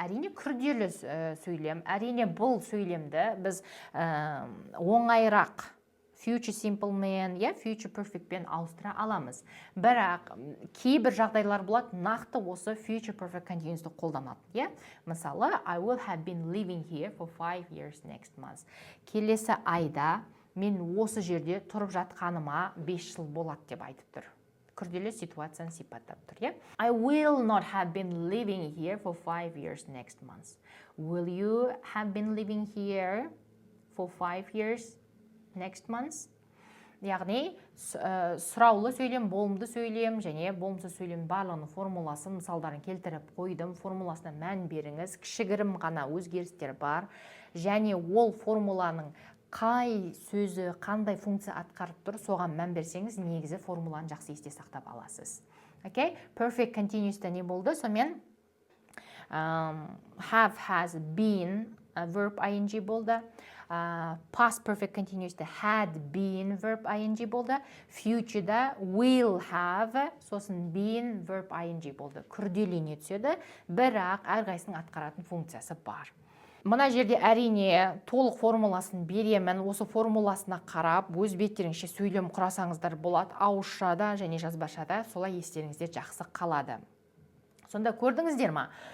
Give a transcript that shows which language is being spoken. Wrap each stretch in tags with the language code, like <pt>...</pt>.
<kk>Әрине күрделі сөйлем. Әрине бұл сөйлемді біз оңайырақ future simple мен, future perfect пен ауыстыра аламыз. Бірақ кейбір жағдайлар болады, нақты осы future perfect continuous'ты қолданады. Мысалы,</kk> <en>I will have been living here for 5 years next month.</en> <kk>Келесі айда мен осы жерде тұрып жатқаныма 5 жыл болады деп айтып тұр. Күрделі ситуацияны сипаттап тұр,</kk> <en>I will not have been living here for 5 years next month. Will you have been living here for 5 years next month?</en> <kk>Яғни, сұраулы сөйлем, болымды сөйлем және болымсыз сөйлем барлығының формуласын, мысалдарын келтіріп қойдым. Формуласына мән беріңіз. Кішігірім ғана өзгерістер бар. Және ол формуланың қай сөзі, қандай функция атқарып тұр, соған мән берсеңіз, негізі формуланы жақсы есте сақтап аласыз. Perfect continuous'та не болды? Сонымен have, has, been verb ing болды. Past perfect continuous'та had been verb ing болды. Future'да will have, сосын been verb ing болды. Күрделене түседі, бірақ әрқайсының атқаратын функциясы бар. Мына жерде әрине толық формуласын беремін. Осы формуласына қарап, өз беттеріңізше сөйлем құрасаңыздар болады. Ауызшада және жазбашада солай естеріңізде жақсы қалады. Сонда көрдіңіздер ма?</kk>